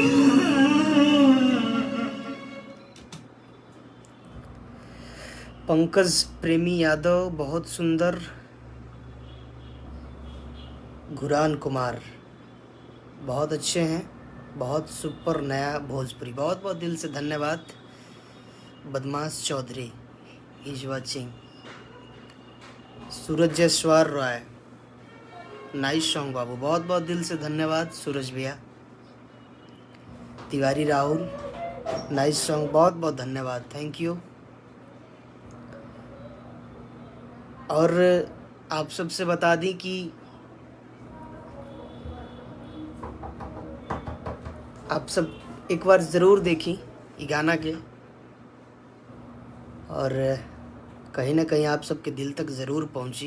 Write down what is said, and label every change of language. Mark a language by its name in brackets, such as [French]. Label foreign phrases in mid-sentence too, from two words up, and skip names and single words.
[Hindi] पंकज प्रेमी यादव, बहुत सुंदर। घुरान कुमार, बहुत अच्छे हैं, बहुत सुपर नया भोजपुरी, बहुत बहुत दिल से धन्यवाद। [English] बदमाश चौधरी is watching. [Hindi] सूरज जयसवाल रॉय, [English] nice song [Hindi] बाबू, बहुत बहुत दिल से धन्यवाद सूरज भैया। तिवारी राहुल, [English] nice song, [Hindi] बहुत बहुत धन्यवाद, [English] thank you. [Hindi] और आप सबसे बता दी कि आप सब एक बार ज़रूर देखी ये गाना के, और कहीं ना कहीं आप सबके दिल तक ज़रूर पहुंची।